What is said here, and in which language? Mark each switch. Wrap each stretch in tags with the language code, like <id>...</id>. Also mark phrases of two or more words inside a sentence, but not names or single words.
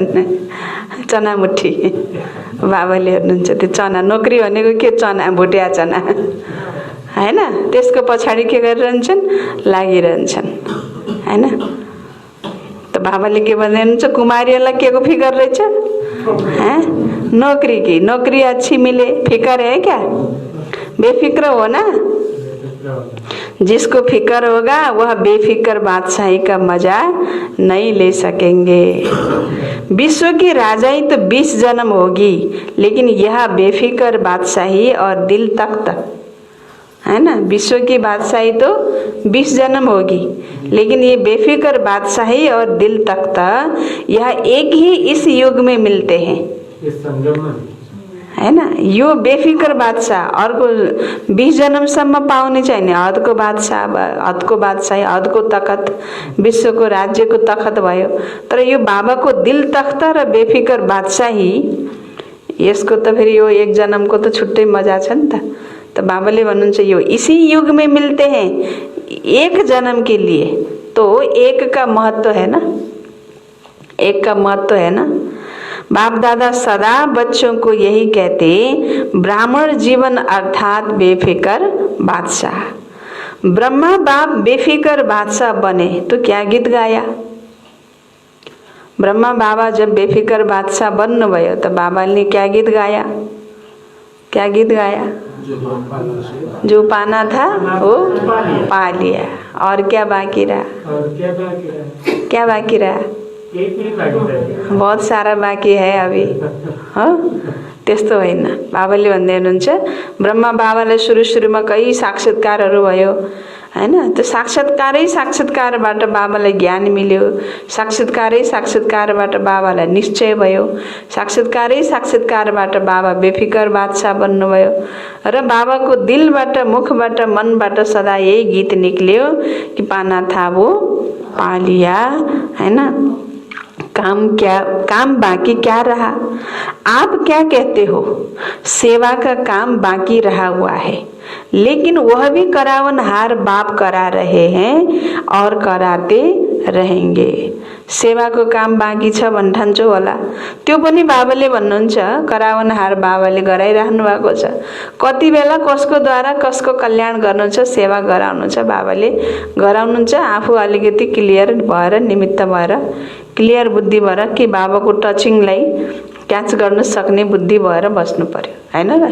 <ne>चना मुठी बाबाले हेर्नुहुन्छ त्यो चना, नोकरी भनेको के चना, भुटिया चना हैन। त्यसको पछाडि के गरिरहन्छन्? लागिरहन्छन् हैन। त बाबाले के भन्दै हुनुहुन्छ? कुमारीहरूलाई के को फिकर रहेछ? हैं?</ne> <hi>नौकरी की, नौकरी अच्छी मिले, फिकर है क्या? बेफिक्र हो ना। जिसको फिकर होगा वह बेफिक्र बादशाही का मजा नहीं ले सकेंगे। विश्व की राजाई तो 20 जन्म होगी, लेकिन यह बेफिक्र बादशाही और दिल तख्त है ना। विश्व की बादशाही तो 20 जन्म होगी, लेकिन ये बेफिक्र बादशाही और दिल तख्त यह एक ही इस युग में मिलते हैं, इस संगम में है ना।</hi> <ne>यो बेफिक्र बादशाह अर्को 20 जन्मसम्म पाउने छैन। हदको बादशाह, हदको बादशाही, हदको तखत, विश्वको राज्यको तखत भयो। तर यो बाबाको दिल तख्त र बेफिक्र बादशाही, यसको त फेरि यो एक जन्मको त छुट्टै मजा छ नि त।</ne> <hi>तो</hi> <ne>बाबाले भन्नुहुन्छ यो</ne> <hi>इसी युग में मिलते हैं, एक जन्म के लिए। तो एक का महत्व है ना, एक का महत्व है ना। बाप दादा सदा बच्चों को यही कहते, ब्राह्मण जीवन अर्थात बेफिक्र बादशाह। ब्रह्मा बाप बेफिक्र बादशाह बने तो क्या गीत गाया? ब्रह्मा बाबा जब बेफिक्र बादशाह बन्नुभयो तो बाबाले क्या गीत गाया? क्या गीत गाया? जो पाना था वो पा लिया। और क्या बाकी रहा? और क्या बाकी रहा? क्या बाकी रहा?</hi> <ne>केही पनि बाँकी रहेन।</ne> <hi>बहुत सारा बाँकी है अभी।</hi> <ne>हो त्यस्तो होइन। बाबाले भन्दै हुनुहुन्छ ब्रह्मा बाबालाई सुरुमा कई साक्षात्कारहरू भयो हैन। त्यो साक्षात्कारबाट बाबालाई ज्ञान मिल्यो, साक्षात्कारबाट बाबालाई निश्चय भयो, साक्षात्कारबाट बाबा बेफिकर बादशाह बन्नुभयो र बाबाको दिलबाट मुखबाट मनबाट सदा यही गीत निक्ल्यो कि</ne> <hi>पाना था वो पा लिया</hi> <ne>हैन।</ne> <hi>काम बाकी क्या रहा? आप क्या कहते हो? सेवा का काम बाकी रहा हुआ है, लेकिन वह भी करावनहार बाप करा रहे हैं और कराते रहेंगे।</hi> <ne>सेवाको काम बाँकी छ भन्ठान्छौ होला, त्यो पनि बाबाले भन्नुहुन्छ करावनहार बाबाले गराइराख्नु भएको छ। कति बेला कसको द्वारा कसको कल्याण गर्नु छ, सेवा गराउनु छ, बाबाले गराउनुहुन्छ। आफू अलिकति क्लियर भएर, निमित्त भएर, क्लियर बुद्धि भएर कि बाबाको टचिङलाई क्याच गर्न सक्ने बुद्धि भएर बस्नु पर्यो हैन र।</ne>